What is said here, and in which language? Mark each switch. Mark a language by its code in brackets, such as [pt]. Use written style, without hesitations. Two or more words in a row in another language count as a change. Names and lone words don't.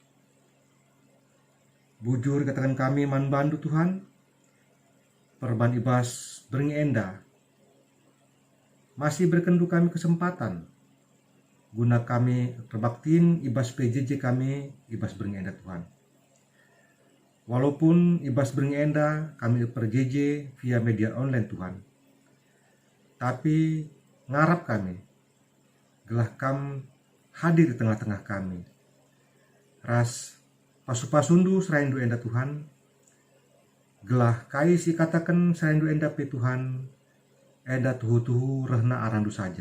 [btx] Bujur katakan kami man bandu Tuhan, perban ibas beringi enda, masih berkendu kami kesempatan, guna kami terbaktiin ibas PJJ kami, ibas beringi enda Tuhan. Walaupun ibas beringi enda kami per-JJ via media online Tuhan, tapi ngarap kami gelah kam hadir di tengah-tengah kami. Ras pasu-pasundu seraindu enda Tuhan, gelah kai si katakan seraindu enda pe Tuhan, enda tuhu-tuhu rehna arandu saja.